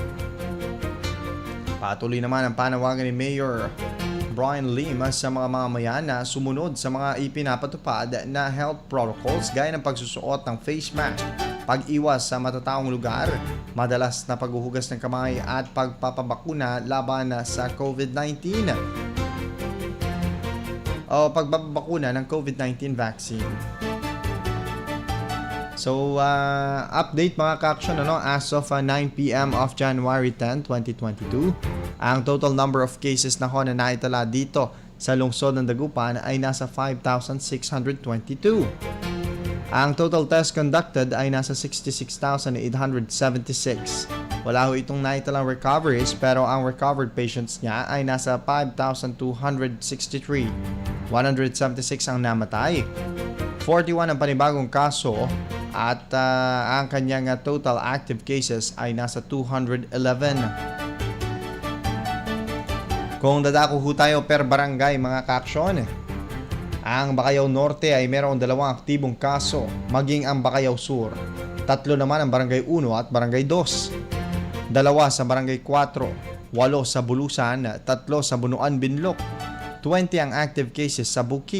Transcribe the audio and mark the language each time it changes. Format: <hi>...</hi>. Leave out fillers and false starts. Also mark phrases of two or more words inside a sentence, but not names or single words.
<tl>Patuloy naman ang panawagan ni Mayor Brian Lim sa mga mamamayan na sumunod sa mga ipinapatupad na</tl> <en>health protocols</en> <tl>gaya ng pagsusuot ng</tl> <en>face mask,</en> <tl>pag-iwas sa matataong lugar, madalas na paghuhugas ng kamay at pagpapabakuna laban sa COVID-19 o pagpapabakuna ng</tl> <en>COVID-19 vaccine. So, update</en> <tl>mga ka-action,</tl> <en>as of 9 p.m. of January 10, 2022,</en> <tl>ang</tl> <en>total number of cases</en> <tl>na na naitala dito sa lungsod ng Dagupan ay nasa 5,622. Ang</tl> <en>total test conducted</en> <tl>ay nasa 66,876. Wala ho itong naitalang recoveries pero ang recovered patients niya ay nasa 5,263. 176 ang namatay. 41 ang panibagong kaso at ang kanyang</tl> <en>total active cases</en> <tl>ay nasa 211. Kung dadako ho tayo per barangay mga ka-aksyon, ang Bacayao Norte ay mayroong 2 aktibong kaso, maging ang Bacayao Sur. 3 naman ang Barangay 1 at Barangay 2. 2 sa Barangay 4, 8 sa Bulusan, 3 sa Bunuan Binlok. 20 ang</tl> <en>active cases</en> <tl>sa Bukid.</tl>